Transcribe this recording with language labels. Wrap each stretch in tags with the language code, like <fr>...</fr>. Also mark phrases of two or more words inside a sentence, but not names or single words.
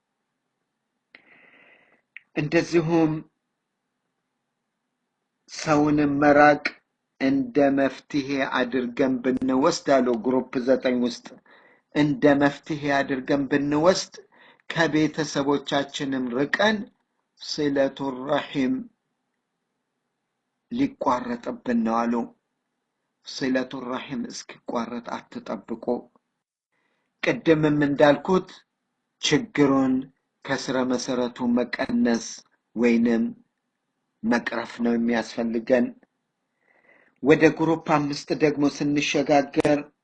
<am>እንደዚሁም ሰውንም መራቅ እንደ መፍትሄ አድርገን ብንወስድ አሉ ግሩፕ 9 ውስጥ እንደ መፍትሄ አድርገን ብንወስድ ከቤተሰቦቻችንም ርቀን</am> <ar>صلة الرحم</ar> <am>ሊቋረጥብን ነው አሉ።</am> <ar>صلة الرحم</ar> <am>እስኪቋረጥ አትጠብቁ። ቅድምም እንዳልኩት ችግሩን ከስረ መሰረቱ መቀነስ ወይንም መቅረፍ ነው የሚያስፈልገን። ወደ ግሩፕ 5 ደግሞ ስንሸጋገር</am>